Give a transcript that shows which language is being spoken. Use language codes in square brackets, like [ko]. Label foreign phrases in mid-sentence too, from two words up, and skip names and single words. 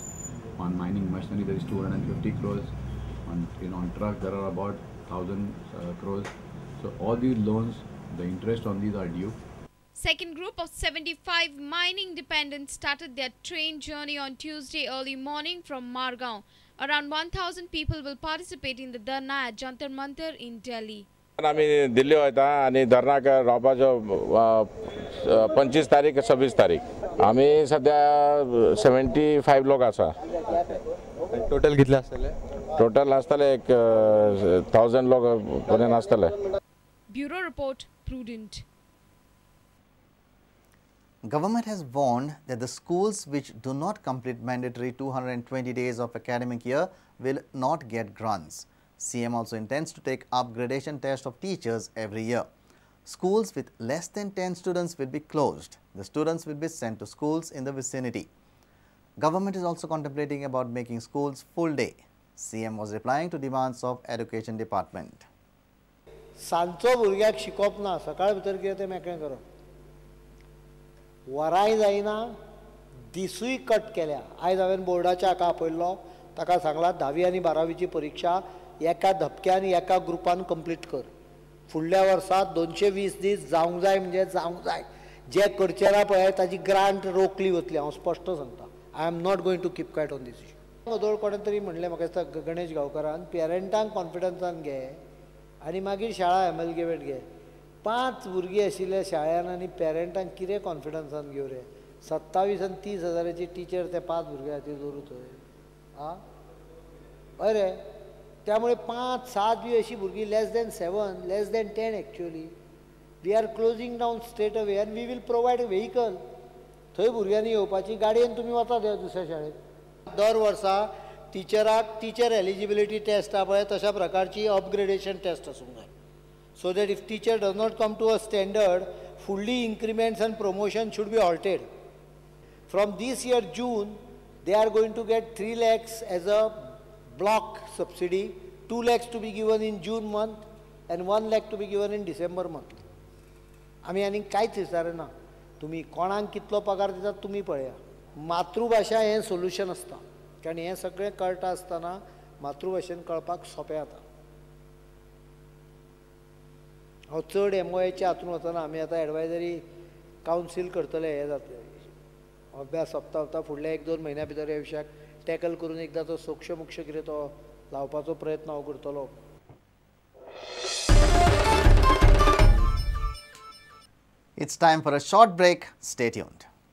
[en] On mining machinery there is 250 crores. On truck there are about 1,000 crores. So all these loans, the interest on these are due. Second group of 75 mining dependents started their train journey on Tuesday early morning from Margaon. Around 1,000 people will participate in the dharna at Jantar Mantar in Delhi. [kok] आम्ही दिल्ली वयता आणि धरणाक रावपाचो 25 तारीख 26 तारीख. आम्ही सध्या 75 लोक आसा. टोटल कितले आसतले? टोटल आसतले 1,000 लोक पर्यंत आसतले. [en] Bureau report, Prudent. Government has warned that the schools which do not complete mandatory 220 days of academic year will not get grants. CM also intends to take upgradation test of teachers every year. Schools with less than 10 students will be closed. The students will be sent to schools in the vicinity. Government is also contemplating about making schools full day. CM was replying to demands of Education Department. [kok] सांजचो भुरग्याक शिकोवप ना, सकाळ भितर कितें तें मेकळें करप. वरांय जायना, दिसूय कट केल्या. आयज हांवें बोर्डाच्या हाका आपयल्लो, ताका सांगलां 10वी आनी 12वीची परीक्षा एका धपक्यान एका ग्रुपान कंप्लीट कर. फुडल्या वर्सा 220 दीस जावंक जाय म्हणजे जावंक जाय. जे करचे ना पळय ताजी ग्रांट रोखली वतली. हांव स्पश्ट सांगता, [en] I am not going to keep quiet on this issue. [kok] वदोळ कोणें तरी म्हणलें म्हाका दिसता गणेश गांवकारान, पेरंटांक कॉन्फिडन्सान घे आनी मागीर शाळा एमलगेमेंट घे. 5 भुरगीं आशिल्ल्या शाळेन आनी पेरंटांक कितें कॉन्फिडन्सान घेवं रे. 27 आनी 30 हजाराची टिचर ते 5 भुरग्यां खातीर दवरूं थंय. आं हय रे. त्यामुळे 5-7 बी अशी भुरगीं [en] less than 7, less than 10 actually. We are closing down straight away and we will provide vehicle. [kok] थंय भुरग्यांनी येवपाची, गाडयेन तुमी वता दुसऱ्या शाळेत. दर वर्सा टिचराक [en] teacher eligibility test [kok] आहा पळय तशा प्रकारची [en] upgradation test [kok] आसूंक जाय. [en] So that if teacher does not come to a standard, फुडली increments and promotion should be halted. From this year June they are going to get 3 lakhs एज अ block subsidy, 2 lakhs to be given in June month and 1 lakh to be given in December month. [kok] आमी आनी कांयच विचारना. तुमी कोणाक कितलो पगार दितात तुमी पळया. मातृभाशा हें सोल्युशन आसता, कारण हें सगळें कळटा आसतना मातृभाशेन कळपाक सोंपें जाता. हांव चड MOAच्या हातून वचना. आमी आतां [en] advisory council [kok] करतले, हें जातलें अभ्यास सोंपता फुडल्या 1-2 म्हयन्या भितर ह्या विशयाक टॅकल करून एकदा तो सोक्ष मुक्ष कितें तो लावपाचो प्रयत्न हांव करतलो. [en] It's time for a short break. Stay tuned.